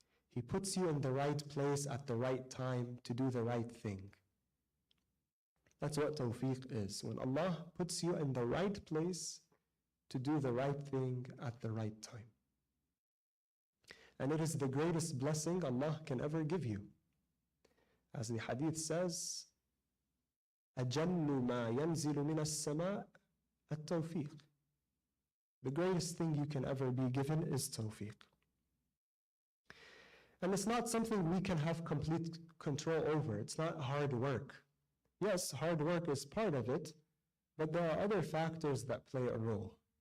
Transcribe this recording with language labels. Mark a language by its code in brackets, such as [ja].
[en] He puts you in the right place at the right time to do the right thing. That's what tawfiq is. When Allah puts you in the right place to do the right thing at the right time. And it is the greatest blessing Allah can ever give you. As the hadith says, [ar] أَجَلُّ مَا يَنْزِلُ مِنَ السَّمَاءِ التَّوْفِيقِ. [en] The greatest thing you can ever be given is tawfiq. And it's not something we can have complete control over. It's not hard work. Yes, hard work is part of it, but there are other factors that play a role.